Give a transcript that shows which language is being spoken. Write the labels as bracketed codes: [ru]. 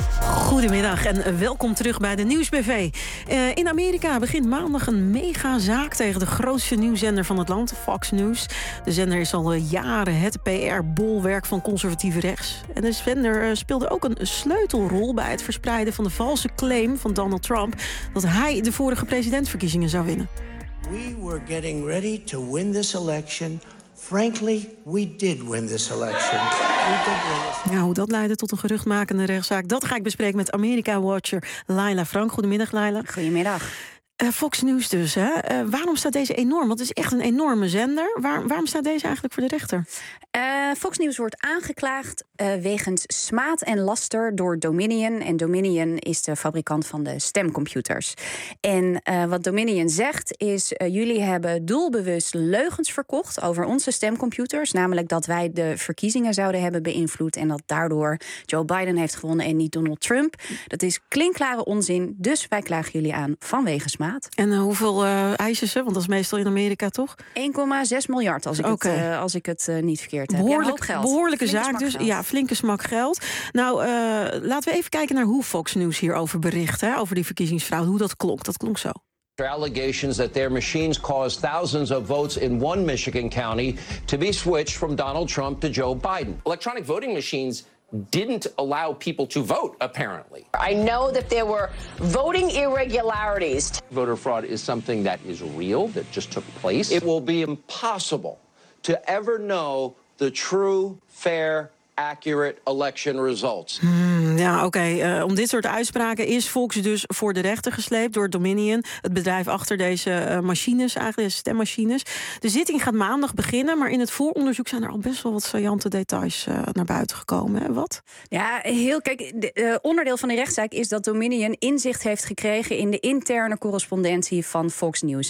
[nl] Goedemiddag en welkom terug bij de Nieuwsbv. In Amerika begint maandag een megazaak tegen de grootste nieuwszender van het land, Fox News. De zender is al jaren het PR-bolwerk van conservatieve rechts. En de zender speelde ook een sleutelrol bij het verspreiden van de valse claim van Donald Trump dat hij de vorige presidentsverkiezingen zou winnen. [en] We were getting ready to win this election. Frankly, we did win this election. [nl] Ja, hoe dat leidde tot een geruchtmakende rechtszaak, dat ga ik bespreken met Amerika-watcher Laila Frank. Goedemiddag, Laila. Goedemiddag. Fox News dus, hè? Waarom staat deze enorm? Want het is echt een enorme zender. Waarom staat deze eigenlijk voor de rechter? Fox News wordt aangeklaagd wegens smaad en laster door Dominion. En Dominion is de fabrikant van de stemcomputers. En wat Dominion zegt is, jullie hebben doelbewust leugens verkocht over onze stemcomputers. Namelijk dat wij de verkiezingen zouden hebben beïnvloed en dat daardoor Joe Biden heeft gewonnen en niet Donald Trump. Dat is klinkklare onzin. Dus wij klagen jullie aan vanwege smaad. En hoeveel eisen ze? Want dat is meestal in Amerika, toch? 1,6 miljard, niet verkeerd heb. Behoorlijk, ja, een hoop geld. Behoorlijke flinke zaak dus. Geld. Ja, flinke smak geld. Nou, laten we even kijken naar hoe Fox News hierover bericht. Hè, over die verkiezingsfraude, hoe dat klonk. Dat klonk zo. [en] Allegations that their machines caused thousands of votes in one Michigan county to be switched from Donald Trump to Joe Biden. Electronic voting machines didn't allow people to vote, apparently. I know that there were voting irregularities. Voter fraud is something that is real, that just took place. It will be impossible to ever know the true, fair, accurate election results. [nl] Ja, oké. Okay. Om dit soort uitspraken is Fox dus voor de rechter gesleept door Dominion, het bedrijf achter deze machines, eigenlijk deze stemmachines. De zitting gaat maandag beginnen, maar in het vooronderzoek zijn er al best wel wat saillante details naar buiten gekomen. Hè? Wat? Ja, heel. Kijk, onderdeel van de rechtszaak is dat Dominion inzicht heeft gekregen in de interne correspondentie van Fox News.